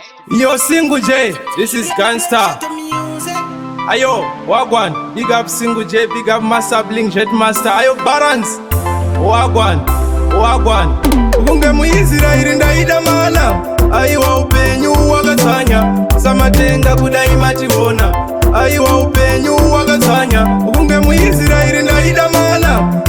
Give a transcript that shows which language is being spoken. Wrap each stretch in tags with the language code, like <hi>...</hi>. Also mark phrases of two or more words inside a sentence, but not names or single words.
<en>Yo, Single J, this is Gangsta. Ayo, Wagwan, big up Single J, big up Master Bling, Jet Master. Ayo, Balance, Wagwan, Wagwan.</en> <sn>Kunge muIsrael ndaida mana, aiwa upenyu wakatsanya. Samatenga kudai mationa. Aiwa, upenyu wakatsanya, kunge muIsraeri ndaida mana.</sn>